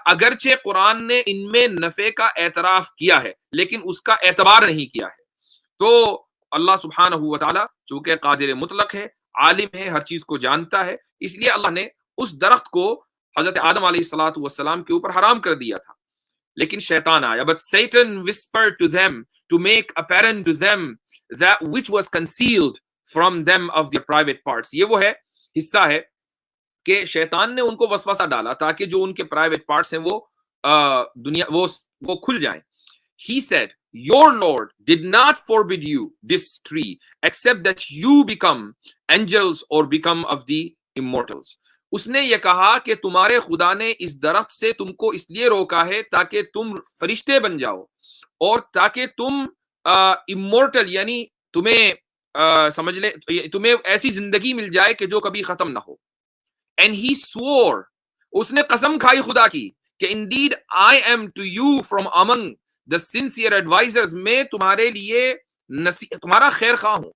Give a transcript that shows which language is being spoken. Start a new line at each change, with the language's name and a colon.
Urdu: اگرچہ قرآن نے ان میں نفع کا اعتراف کیا ہے لیکن اس کا اعتبار نہیں کیا ہے. تو اللہ سبحانہ و تعالیٰ چونکہ قادر مطلق ہے, عالم ہے, ہر چیز کو جانتا ہے, اس لیے اللہ نے اس درخت کو حضرت آدم علیہ الصلوۃ والسلام کے اوپر حرام کر دیا تھا. لیکن شیطان آیا.
English: But Satan whispered to them to make apparent to them that which was concealed from them of their private parts.
Urdu: یہ وہ ہے حصہ ہے کہ شیطان نے ان کو وسوسہ ڈالا تاکہ جو ان کے پرائیویٹ پارٹس ہیں وہ دنیا وہ کھل جائیں.
English: He said, your Lord did not forbid you this tree except that you become angels or become of the immortals.
Urdu: اس نے یہ کہا کہ تمہارے خدا نے اس درخت سے تم کو اس لیے روکا ہے تاکہ تم فرشتے بن جاؤ اور تاکہ تم immortal یعنی تمہیں سمجھ لیں تمہیں ایسی زندگی مل جائے کہ جو کبھی ختم نہ ہو.
English: And he swore,
Urdu: اس نے قسم کھائی خدا کی کہ
English: indeed I am to you from among the sincere advisors,
Urdu: میں تمہارے لیے تمہارا خیر خواہ ہوں.